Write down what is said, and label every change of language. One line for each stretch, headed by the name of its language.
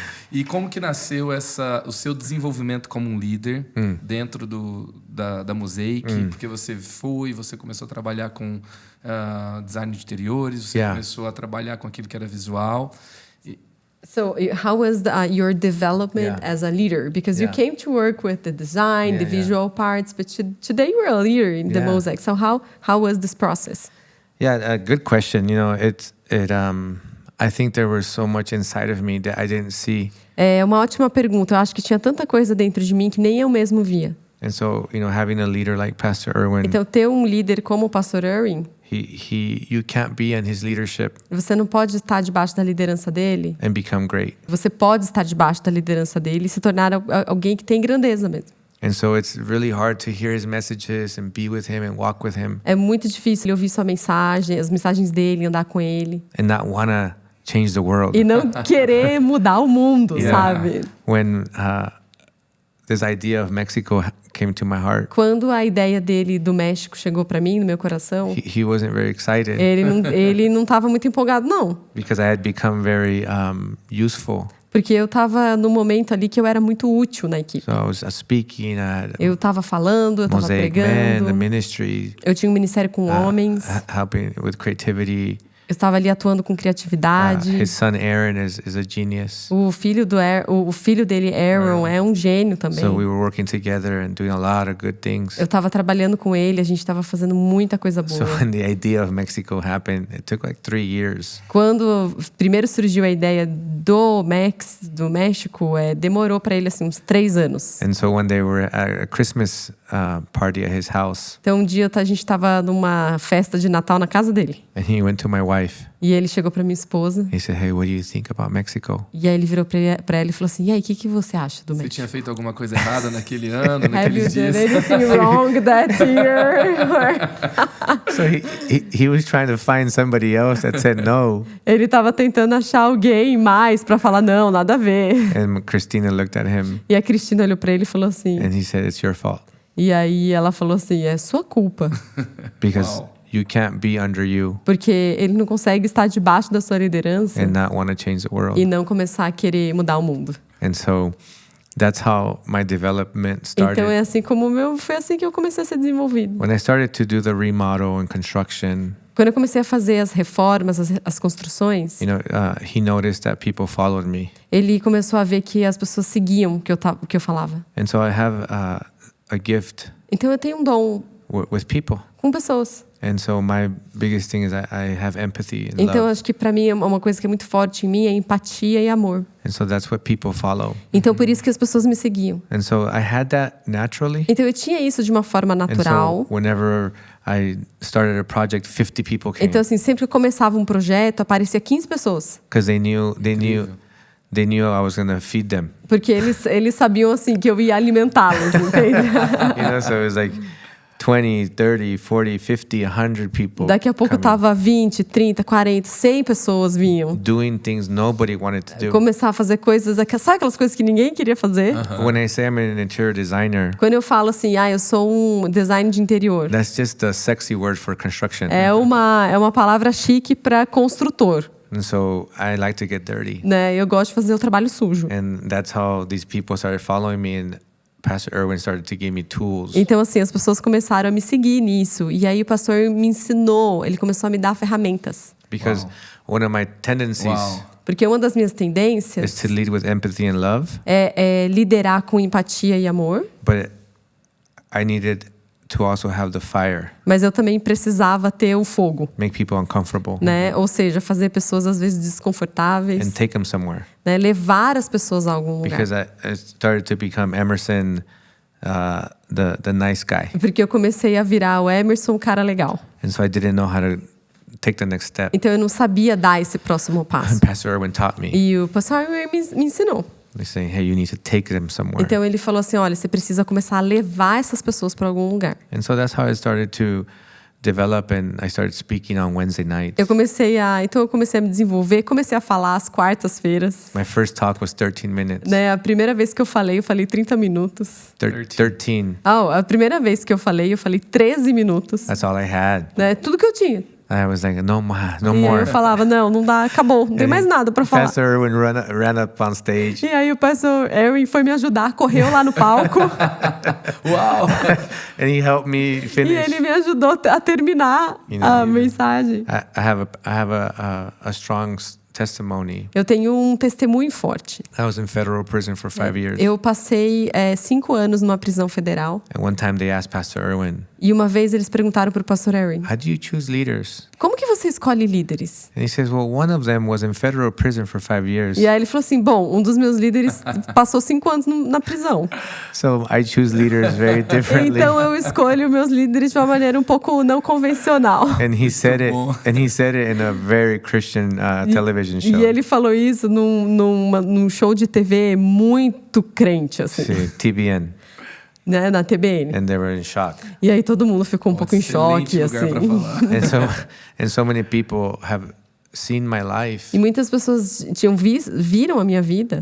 Portuguese: E como que nasceu o seu desenvolvimento como um líder dentro da Mosaic? Porque você começou a trabalhar com design de interiores, você começou a trabalhar com aquilo que era visual.
English: So how was your development as a leader? Because you came to work with the design, the visual parts, but today you're a leader in the Mosaic. So how was this process? Yeah, a good question. I think there was so much inside of me that I didn't see.
Portuguese: É uma ótima pergunta. Eu acho que tinha tanta coisa dentro de mim que nem eu mesmo via.
English: And so, having a leader like Pastor Erwin,
Portuguese: Então, ter um líder como o pastor Erwin,
English: you can't be in his leadership
Portuguese: você não pode estar debaixo da liderança dele.
English: and become great.
Portuguese: Você pode estar debaixo da liderança dele e se tornar alguém que tem grandeza mesmo.
English: And so it's really hard to hear his messages and be with him and walk with him
Portuguese: É muito difícil ouvir sua mensagem, as mensagens dele, andar com ele.
English: and not wanna change the world.
Portuguese: E não querer mudar o mundo, sabe?
English: When this idea of Mexico came to my heart,
Portuguese: Quando a ideia dele do México chegou para mim, no meu coração,
English: he wasn't very excited
Portuguese: ele não estava muito empolgado, não.
English: because I had become very useful.
Portuguese: Porque eu estava no momento ali que eu era muito útil na equipe.
English: So I was speaking at
Portuguese: Eu estava falando, eu estava
English: Mosaic Man, the
Portuguese: pregando.
English: ministry,
Portuguese: Eu tinha um ministério com homens.
English: helping with creativity.
Portuguese: Eu estava ali atuando com criatividade.
English: His son Aaron is a genius.
Portuguese: O filho dele, Aaron, é um gênio também.
English: So we were working together and doing a lot of good things.
Portuguese: Eu estava trabalhando com ele, a gente estava fazendo muita coisa boa.
English: So when the idea of Mexico happened, it took like 3 years.
Portuguese: Quando primeiro surgiu a ideia do México, demorou para ele assim uns 3 anos.
English: And so when they were at a Christmas party at his house,
Portuguese: Então um dia a gente estava numa festa de Natal na casa dele.
English: and he went to my wife.
Portuguese: E ele chegou para minha esposa.
English: He said, "Hey, what do you think about Mexico?"
Portuguese: E aí ele virou para ela e falou assim: "E aí, o que você acha do Você México? tinha feito alguma coisa errada naquele ano,
English: Have you
Portuguese: naqueles
English: done
Portuguese: dias?
English: anything wrong that year?" So he was trying to find somebody else that said no.
Portuguese: Ele estava tentando achar alguém mais para falar não, nada a ver.
English: And Christina looked at him
Portuguese: E a Cristina olhou para ele e falou assim.
English: and he said, "It's your fault
Portuguese: E aí ela falou assim: "É sua culpa,
English: because Wow. you can't be under you
Portuguese: porque ele não consegue estar debaixo da sua liderança
English: and not want to change the world."
Portuguese: e não começar a querer mudar o mundo."
English: And so that's how my development started.
Portuguese: Então foi assim que eu comecei a ser desenvolvido.
English: When I started to do the remodel and construction,
Portuguese: Quando eu comecei a fazer as reformas, as construções,
English: he noticed that people followed me.
Portuguese: ele começou a ver que as pessoas seguiam o que eu falava.
English: And so I have a gift
Portuguese: Então eu tenho um dom
English: with people.
Portuguese: com pessoas.
English: And so my biggest thing is I have empathy and
Portuguese: Então
English: love.
Portuguese: acho que para mim uma coisa que é muito forte em mim é empatia e amor.
English: And so that's what people follow.
Portuguese: Então por isso que as pessoas me seguiam.
English: And so I had that naturally.
Portuguese: Então eu tinha isso de uma forma
English: And
Portuguese: natural.
English: so whenever I started a project, 50 people came
Portuguese: Então assim, sempre que eu começava um projeto, aparecia 15 pessoas.
English: because they knew I was going to feed them.
Portuguese: Porque eles sabiam assim que eu ia alimentá-los, entende?
English: So it was like 20, 30, 40, 50, 100 people
Portuguese: Daqui a pouco
English: coming,
Portuguese: tava 20, 30, 40, 100 pessoas vinham.
English: doing things nobody wanted to do.
Portuguese: Começar a fazer coisas, sabe aquelas coisas que ninguém queria fazer?
English: When I say I'm an interior designer,
Portuguese: Quando eu falo assim, eu sou um design de interior,
English: that's just a sexy word for construction.
Portuguese: é uma palavra chique para construtor,
English: And so I like to get dirty.
Portuguese: né? Eu gosto de fazer o trabalho sujo.
English: And that's how these people started following me. And Pastor Erwin started to give me tools.
Portuguese: Então, assim, as pessoas começaram a me seguir nisso. E aí o pastor me ensinou, ele começou a me dar ferramentas.
English: Because one of my tendencies
Portuguese: Uau. Porque uma das minhas
English: is
Portuguese: tendências
English: to lead with empathy and love,
Portuguese: é liderar com empatia e amor.
English: but I needed to also have the fire,
Portuguese: Mas eu também precisava ter o fogo,
English: make people uncomfortable,
Portuguese: né? Ou seja, fazer pessoas às vezes
English: and
Portuguese: desconfortáveis,
English: take them somewhere.
Portuguese: né? Levar as pessoas a algum lugar.
English: Because I started to become Emerson, the nice guy,
Portuguese: Porque eu comecei a virar o Emerson, um cara legal.
English: and so I didn't know how to take the next step.
Portuguese: Então eu não sabia dar esse próximo passo.
English: And Pastor Erwin taught me.
Portuguese: E o pastor me ensinou.
English: He's saying, "Hey, you need to take them somewhere."
Portuguese: Então ele falou assim, olha, você precisa começar a levar essas pessoas para algum lugar.
English: And so that's how I started to develop, and I started speaking on Wednesday nights.
Portuguese: Eu comecei a me desenvolver, comecei a falar às quartas-feiras.
English: My first talk was 13 minutes.
Portuguese: Né? A primeira vez que eu falei 30 minutos.
English: 13.
Portuguese: A primeira vez que eu falei 13 minutos.
English: That's all I had.
Portuguese: Né? Tudo que eu tinha.
English: I was like, no more, no
Portuguese: E aí
English: more.
Portuguese: eu falava, não dá, acabou, não tem mais nada para falar.
English: Pastor Erwin ran up on stage.
Portuguese: E aí o pastor Erwin foi me ajudar, correu lá no palco. Uau!
English: And he helped me
Portuguese: E
English: finish.
Portuguese: ele me ajudou a terminar a mensagem.
English: I have a strong testimony.
Portuguese: Eu tenho um testemunho forte.
English: I was in federal prison for 5 years.
Portuguese: Eu passei 5 anos numa prisão federal.
English: And one time they asked Pastor Erwin,
Portuguese: E uma vez eles perguntaram para o pastor Erwin,
English: how do you choose leaders?
Portuguese: como que você escolhe líderes?
English: And he says, well, one of them was in federal prison for 5 years.
Portuguese: E aí ele falou assim, bom, um dos meus líderes passou 5 anos na prisão.
English: So I choose leaders very differently.
Portuguese: Então eu escolho meus líderes de uma maneira um pouco não convencional.
English: And he said it.
Portuguese: bom.
English: And he said it in a very Christian television show.
Portuguese: E ele falou isso num show de TV muito crente, assim,
English: See, TBN,
Portuguese: né, na TBN.
English: and they were in shock.
Portuguese: E aí todo mundo ficou um pouco em choque, Excelente lugar assim. pra falar.
English: And so many people have seen my life,
Portuguese: E muitas pessoas viram a minha vida